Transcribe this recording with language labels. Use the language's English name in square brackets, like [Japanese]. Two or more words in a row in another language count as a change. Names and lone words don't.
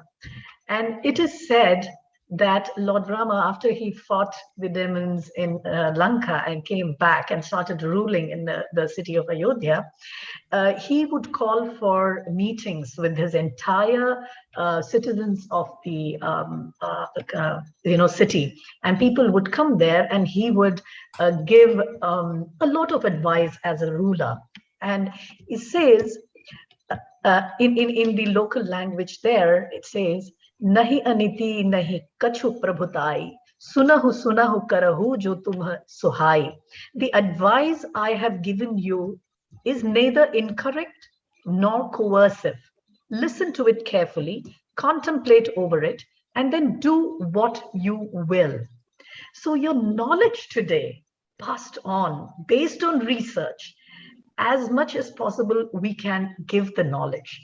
[English] And it is said that Lord Rama, after he fought the demons in Lanka and came back and started ruling in the city of Ayodhya, he would call for meetings with his entire citizens of the city, and people would come there, and he would give a lot of advice as a ruler. And it says in the local language there, it says, [Awadhi] नहिं अनीति नहिं कछु प्रभुताई, सुनहु करहु जो तुम्ह सुहाई. [English] The advice I have given you is neither incorrect nor coercive. Listen to it carefully, contemplate over it, and then do what you will. So your knowledge today, passed on, based on research, as much as possible, we can give the knowledge.